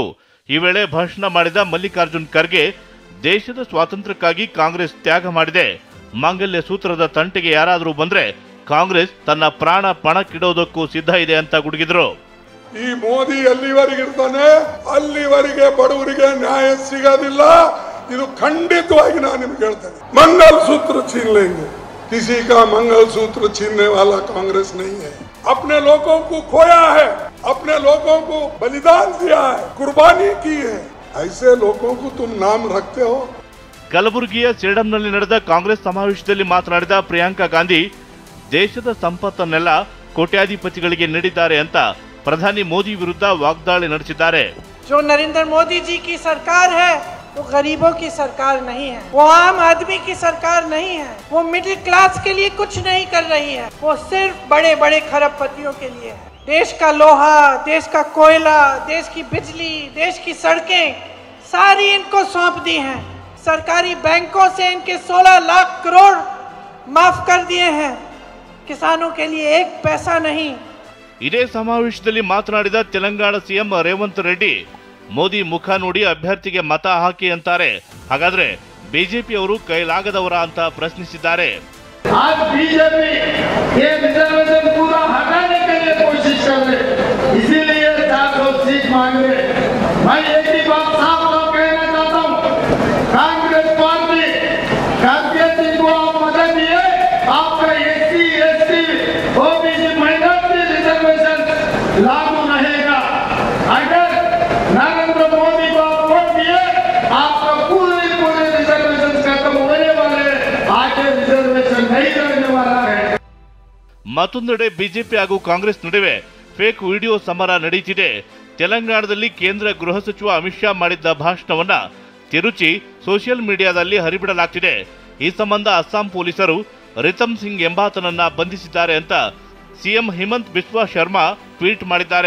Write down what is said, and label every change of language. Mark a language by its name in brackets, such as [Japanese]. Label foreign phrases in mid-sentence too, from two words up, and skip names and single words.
[Kannada] ಈ ವೇಳೆ ಭಾಷಣ ಮಾಡಿದ ಮಲ್ಲಿಕಾರ್ಜುನ್ ಖರ್ಗೆ ದೇಶದ ಸ್ವಾತಂತ್ರ್ಯಕ್ಕಾಗಿ ಕಾಂಗ್ರೆಸ್ ತ್ಯಾಗ ಮಾಡಿದೆ, ಮಾಂಗಲ್ಯ ಸೂತ್ರದ ತಂಟೆಗೆ ಯಾರಾದರೂ ಬಂದ್ರೆ ಕಾಂಗ್ರೆಸ್ ತನ್ನ ಪ್ರಾಣ ಪಣಕ್ಕಿಡೋದಕ್ಕೂ ಸಿದ್ಧ ಇದೆ ಅಂತ ಗುಡುಗಿದ್ರು. ಈ ಮೋದಿ ಎಲ್ಲಿವರೆಗಿರ್ತಾನೆ ಅಲ್ಲಿವರೆಗೆ ಬಡವರಿಗೆ ನ್ಯಾಯ ಸಿಗೋದಿಲ್ಲ. ಇದು ಖಂಡಿತವಾಗಿ ನಾನು ನಿಮ್ಗೆ ಹೇಳ್ತೇನೆ. [Hindi] मंगल सूत्र छीन लेंगे, किसी का मंगल सूत्र छीनने वाला कांग्रेस नहीं है. अपने लोगों को खोया है, अपने लोगों को बलिदान दिया है, कुर्बानी की है. ऐसे लोगों को तुम नाम रखते हो. [Kannada] ಕಲಬುರಗಿಯ ಸೇಡಂನಲ್ಲಿ ನಡೆದ ಕಾಂಗ್ರೆಸ್ ಸಮಾವೇಶದಲ್ಲಿ ಮಾತನಾಡಿದ ಪ್ರಿಯಾಂಕಾ ಗಾಂಧಿ ದೇಶದ ಸಂಪತ್ತನ್ನೆಲ್ಲ ಕೋಟ್ಯಾಧಿಪತಿಗಳಿಗೆ ನೀಡಿದ್ದಾರೆ ಅಂತ ಪ್ರಧಾನಿ ಮೋದಿ ವಿರುದ್ಧ ವಾಗ್ದಾಳಿ ನಡೆಸಿದ್ದಾರೆ. [Hindi] जो नरेंद्र मोदी जी की सरकार है वो गरीबों की सरकार नहीं है, वो आम आदमी की सरकार नहीं है, वो [English] middle class [Hindi] के लिए कुछ नहीं कर रही है, वो सिर्फ बड़े बड़े खरबपतियों के लिए है. देश का लोहा, देश का कोयला, देश की बिजली, देश की सड़कें सारी इनको सौंप दी हैं. सरकारी बैंकों से इनके 16 लाख करोड़ माफ कर दिए हैं. किसानों के लिए एक पैसा नहीं. [Kannada] ಇದೇ ಸಮಾವೇಶದಲ್ಲಿ ಮಾತನಾಡಿದ ತೆಲಂಗಾಣ ಸಿಎಂ ರೇವಂತ್ ರೆಡ್ಡಿ ಮೋದಿ ಮುಖ ನೋಡಿ ಅಭ್ಯರ್ಥಿಗೆ ಮತ ಹಾಕಿ ಅಂತಾರೆ, ಹಾಗಾದ್ರೆ ಬಿಜೆಪಿ ಅವರು ಕೈಲಾಗದವರ ಅಂತ ಪ್ರಶ್ನಿಸಿದ್ದಾರೆ. [Hindi] आज बीजेपी ये रिजर्वेशन पूरा हटाने के लिए कोशिश कर रहे, इसीलिए 400 सीट मांग रहे. मैं एक ही बात साफ साफ कहना चाहता हूँ, कांग्रेस पार्टी कांग्रेस को आप मदद दिए, आपका SC, ST, [English] OBC minority reservation [Hindi] लागू रहेगा. अगर नरेंद्र मोदी को आप वोट दिए, आपका पूरे रिजर्वेशन खत्म होने वाले, आगे रिजर्वेशन नहीं करने वाला है. [Kannada] ಮತ್ತೊಂದೆಡೆ ಬಿಜೆಪಿ ಹಾಗೂ ಕಾಂಗ್ರೆಸ್ ನಡುವೆ [English] fake video [Kannada] ಸಮರ ನಡೆಯುತ್ತಿದೆ. ತೆಲಂಗಾಣದಲ್ಲಿ ಕೇಂದ್ರ ಗೃಹ ಸಚಿವ ಅಮಿತ್ ಶಾ ಮಾಡಿದ್ದ ಭಾಷಣವನ್ನ ತಿರುಚಿ [English] social mediaದಲ್ಲಿ [Kannada] ಹರಿಬಿಡಲಾಗ್ತಿದೆ. ಈ ಸಂಬಂಧ ಅಸ್ಸಾಂ ಪೊಲೀಸರು ರಿತಮ್ ಸಿಂಗ್ ಎಂಬಾತನನ್ನ ಬಂಧಿಸಿದ್ದಾರೆ ಅಂತ ಸಿಎಂ ಹಿಮಂತ್ ಬಿಸ್ವಾ ಶರ್ಮಾ ಟ್ವೀಟ್ ಮಾಡಿದ್ದಾರೆ.